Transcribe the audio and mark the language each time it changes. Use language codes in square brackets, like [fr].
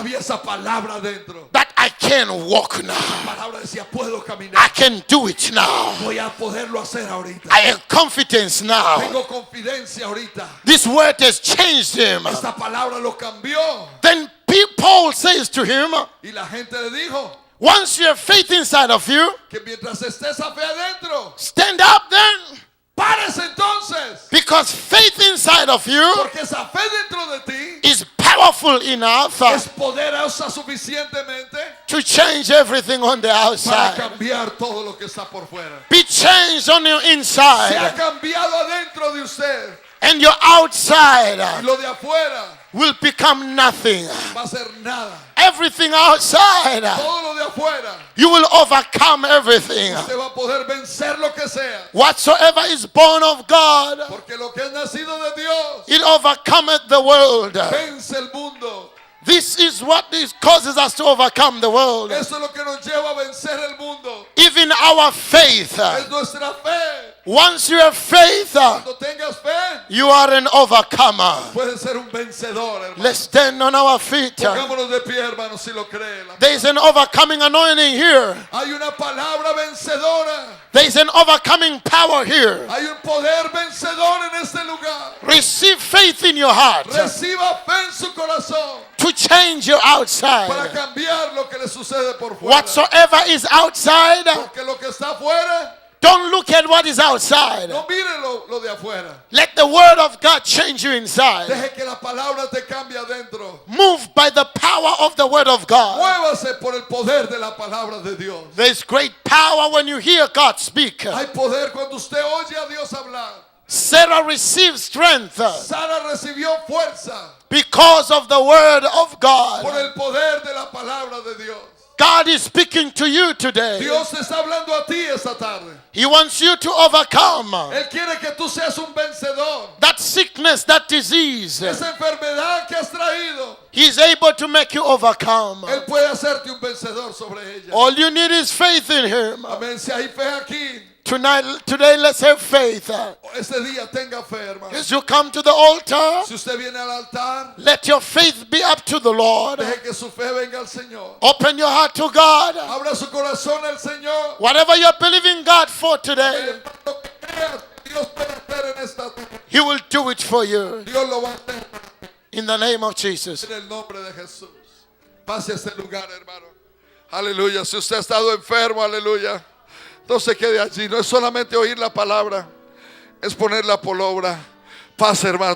[es] había esa palabra adentro. [en] that I can walk now. [es] La palabra decía, puedo [en] I [es] caminar. [en] can do it now. [es] Voy a poderlo hacer ahorita. [en] I have confidence now. [es] Tengo confidencia ahorita. [en] This word has changed him. [es] Esta palabra lo cambió. [en] Then Paul says to him, [es] Y la gente le dijo [en] once you have faith inside of you, [es] que mientras esté esa fe adentro, [en] stand up then. [es] párese entonces. [en] Because faith inside of you [es] Porque esa fe dentro de ti [en] is powerful enough [es] es poderosa suficientemente [en] to change everything on the [es] para [en] outside. [es] cambiar todo lo que está por fuera. [en] Be changed on your [es] Se ha [en] inside, [es] cambiado adentro de usted. [en] and your outside [es] Y lo de afuera [en] will become nothing. [es] va a ser nada. [en] everything outside, [es] todo lo de afuera, [en] you will overcome everything. [es] usted va a poder vencer lo que sea. [en] Whatsoever is born of God, [es] Porque lo que es nacido de Dios [en] it overcometh the world. [es] vence el mundo. [en] This is what causes us to overcome the world. [es] Eso es lo que nos lleva a vencer el mundo. [en] Even our faith. [es] Es nuestra fe. [en] Once you have faith, [es] Cuando tengas fe, [en] you are an overcomer. [es] puedes ser un vencedor, hermano. [en] Let's stand on our feet. [es] Pongámonos de pie, hermano, si lo cree. [en] There is an overcoming anointing here. [es] Hay una palabra vencedora. [en] There is an overcoming power here. [es] Hay un poder vencedor en este lugar. [en] Receive faith in your heart [es] Reciba fe en su corazón [en] to change your [es] para [en] outside. [es] cambiar lo que le sucede por fuera. [en] Whatsoever is outside, [es] Porque lo que está afuera, [en] don't look at what is outside. [es] no mire lo de afuera. [en] Let the word of God change you inside. [es] Deje que la palabra te cambie adentro. [en] Move by the power of the word of God. [es] Muévase por el poder de la palabra de Dios. [en] There's great power when you hear God speak. [es] Hay poder cuando usted oye a Dios hablar. [en] Sarah received strength [es] Sara recibió fuerza [en] because of the word of [es] por [en] God. [es] el poder de la palabra de Dios. [en] God is speaking to you today. [es] Dios te está hablando a ti esta tarde. [en] He wants you to overcome [es] Él quiere que tú seas un vencedor. [en] that sickness, that disease. [es] Esa enfermedad que has traído, [en] He's able to make you overcome. [es] Él puede hacerte un vencedor sobre ella. [en] All you need is faith in Him. [es] Amén. Si hay fe aquí, [en] Today, let's have faith. [es] este día tenga fe, hermano. [en] As you come to the altar, [es] Si usted viene al altar, [en] let your faith be up to the Lord. [es] deje que su fe venga al Señor. [en] Open your heart to God. [es] Abra su corazón al Señor. [en] Whatever you're believing God for today, [es] Lo que creas, Dios puede hacer en esta tarde. [en] He will do it for you. [es] Dios lo va a hacer [en] In the name of Jesus. [es] en el nombre de Jesús. Pase a este lugar, hermano. Aleluya. Si usted ha estado enfermo, aleluya, no se quede allí. No es solamente oír la palabra, es ponerla por obra. Pase, hermano.